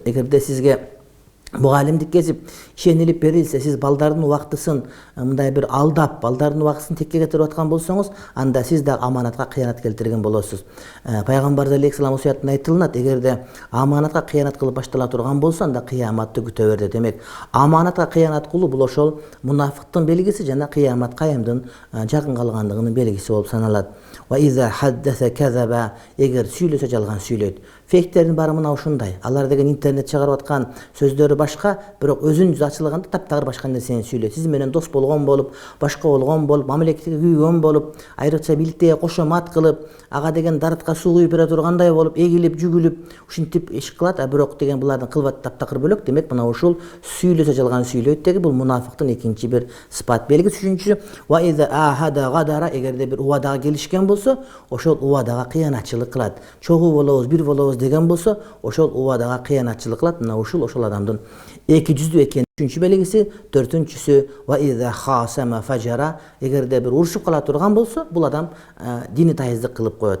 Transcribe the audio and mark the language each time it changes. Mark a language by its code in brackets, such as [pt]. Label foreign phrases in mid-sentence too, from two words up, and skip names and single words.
[ky] Эгерде сизге мугалимдик кесип ишенилип берилсе, сиз балдардын убактысын мындай бир алдап, балдардын убактысын текке кетирип аткан болсоңуз, анда сиз да аманатка кыянат келтирген болосуз. Пайгамбар алейхиссалам осуятында айтылат, эгерде аманатка кыянат кылып баштала турган болсо, анда кыяматты күтө бер. Демек, аманатка кыянат кылуу бул ошол мунафыктын белгиси жана кыямат кайымдын жакын калгандыгынын белгиси болуп саналат. [ar] وإذا حدث كذب, [ky] эгер сүйлөсө жалган сүйлөйт. Фейктердин баары мына ушундай. Алар деген интернет чыгарып аткан сөздөрү башка, бирок өзүнүн жүзү ачылганда таптагыр башка нерсени сүйлөйт. Сиз менен дос болгон болуп, башка болгон болуп, мамлекетке күйгөн болуп, айрыкча бийликтеги кошомат кылып, ага деген дарытка суу куюп бере тургандай болуп, эгилип, жүгүлүп, ушинтип иш кылат. Бирок деген булардын кылбат таптакыр бөлөк. Демек, мына ушул сүйлөсө жалган сүйлөйт деги бул мунафыктын экинчи бир сыпат белгиси. Үчүнчүсү, [ar] وإذا عاهد غدر, [ky] эгерде бир убадага келишкен болсо, ошол убадага кыянатчылык кылат. Чогуу болобуз, бир болобуз деген болсо, ошол убадага кыянатчылык кылат. Мына ушул адамдын эки жүздүү экени үчүнчү белгиси. Төртүнчүсү, [ar] وإذا خاصم فجر, [ky] эгерде бир урушуп кала турган болсо, бул адам дини тайыздык кылып коет.